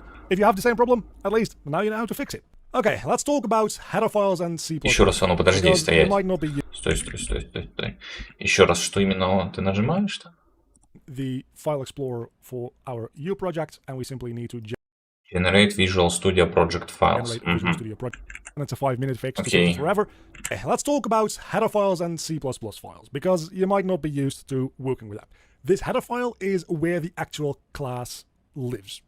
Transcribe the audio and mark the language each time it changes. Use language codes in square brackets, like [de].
[en] If you have the same problem, at least now you know how to fix it. Okay, let's talk about header files and C++. [ru] Еще раз, ну подожди, стоять. Стой. Еще раз, что именно ты нажимаешь-то? [en] The file explorer for our U project, and we simply need to generate Visual Studio project files. Visual Studio project. And it's a 5-minute fix to take forever. Okay, let's talk about header files and C++ files, because you might not be used to working with that. This header file is where the actual class lives.